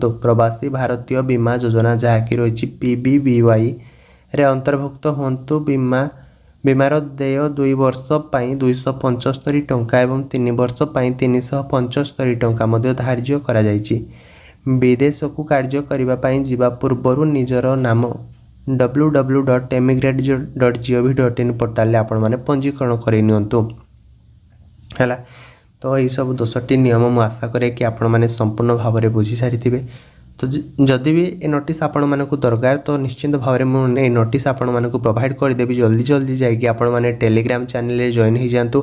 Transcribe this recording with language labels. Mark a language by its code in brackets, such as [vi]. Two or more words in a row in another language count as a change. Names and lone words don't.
[or] ପ୍ରବାସୀ ଭାରତୀୟ ବୀମା ଯୋଜନା ଯାହାକି ରହିଛି PBBY ରେ ଅନ୍ତର୍ଭୁକ୍ତ ହୁଅନ୍ତୁ। ବୀମାର ଦେୟ 2 ବର୍ଷ ପାଇଁ 275 ଟଙ୍କା ଏବଂ 3 ବର୍ଷ ପାଇଁ 375 ଟଙ୍କା ମଧ୍ୟ ଧାର୍ଯ୍ୟ କରାଯାଇଛି। ବିଦେଶକୁ କାର୍ଯ୍ୟ କରିବା ପାଇଁ ଯିବା ପୂର୍ବରୁ ନିଜର ନାମ www.emigrate.gov.in ପୋର୍ଟାଲରେ ଆପଣମାନେ ପଞ୍ଜୀକରଣ କରି ନିଅନ୍ତୁ ହେଲା। ତ ଏହିସବୁ 10ଟି ନିୟମ ମୁଁ ଆଶା କରେ କି ଆପଣମାନେ ସମ୍ପୂର୍ଣ୍ଣ ଭାବରେ ବୁଝି ସାରିଥିବେ। ତ ଯଦି ବି ଏ ନୋଟିସ୍ ଆପଣମାନଙ୍କୁ ଦରକାର ତ ନିଶ୍ଚିନ୍ତ ଭାବରେ ମୁଁ ଏ ନୋଟିସ୍ ଆପଣମାନଙ୍କୁ ପ୍ରୋଭାଇଡ଼ କରିଦେବି। ଜଲ୍ଦି ଯାଇକି ଆପଣମାନେ ଟେଲିଗ୍ରାମ ଚ୍ୟାନେଲରେ ଜଏନ୍ ହେଇଯାଆନ୍ତୁ।